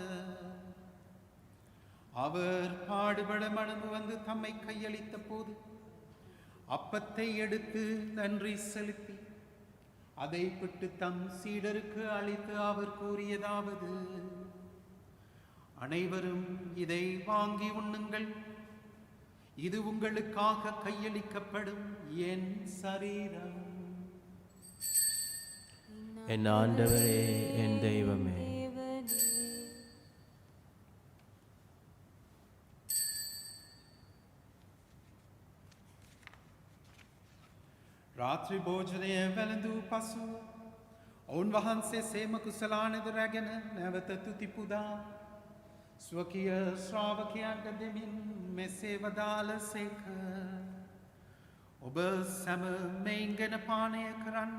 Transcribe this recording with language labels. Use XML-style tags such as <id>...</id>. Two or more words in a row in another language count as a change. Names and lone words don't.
<ta>அவர் பாடுபட மனமு வந்து தம்மை கையளித்த போது அப்பத்தை எடுத்து நன்றி செலுத்தி அதை பிட்டு தம் சீடருக்கு அளித்து அவர் கூறியதாவது: அனைவரும் இதை வாங்கி உண்ணுங்கள், இது உங்களுக்காக கையளிக்கப்படும் என் சரீரம். என் ஆண்டவரே, என் தெய்வமே,</ta> <si>රාත්‍රී භෝජනය වැළඳූ පසු ඔවුන් වහන්සේ සේම කුසලානද රැගෙන නැවත තුති පුදා ස්වකීය ශ්‍රාවකයන්ට දෙමින් මෙසේ වදාළසේක: ඔබ සැම මෙයින් ගෙන පානය කරන්න.</si>